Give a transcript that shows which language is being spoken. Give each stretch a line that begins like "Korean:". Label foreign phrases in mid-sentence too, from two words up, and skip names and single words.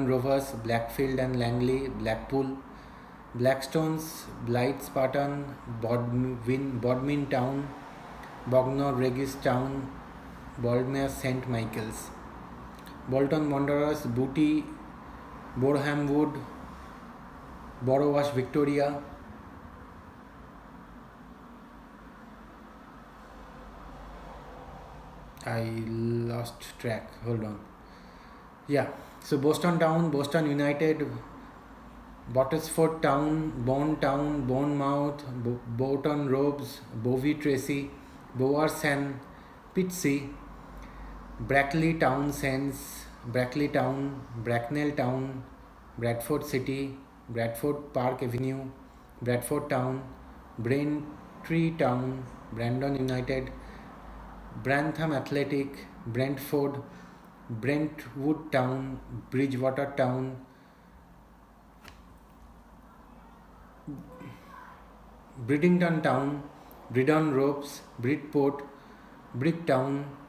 English: Rovers, Blackfield and Langley, Blackpool, Blackstones, Blythe Spartan, Bodmin Town, Bognor Regis Town, Boldmere St Michael's, Bolton Wanderers, Booty, Boreham Wood, Borowash Victoria, I lost track. Hold on. Yeah. So Boston Town, Boston United, Bottisford Town, Bournemouth, Bolton Robes, Bovey Tracy, Bowerson, Pitsea, Brackley Town Saints, Brackley Town, Bracknell Town, Bradford City, Bradford Park Avenue, Bradford Town, Braintree Town, Brandon United, Brantham Athletic, Brentford, Brentwood Town, Bridgewater Town, Bridington Town, Bridon Ropes, Bridport, Bricktown,